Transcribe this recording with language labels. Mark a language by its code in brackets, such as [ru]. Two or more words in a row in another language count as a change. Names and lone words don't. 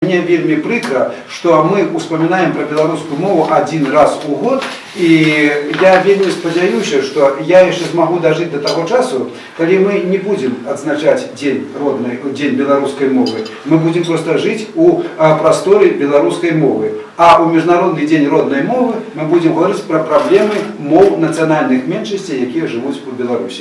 [be] мне вельмі прикро, [ru] что мы успоминаем про белорусскую мову один раз у год, и я [be] вельмі спадзяюся, [ru] что я еще смогу дожить до того часу, когда мы не будем отзначать день белорусской мовы, мы будем просто жить у просторе белорусской мовы. А у Международный день родной мовы мы будем говорить про проблемы мов национальных меньшинстей, которые живут в Беларуси.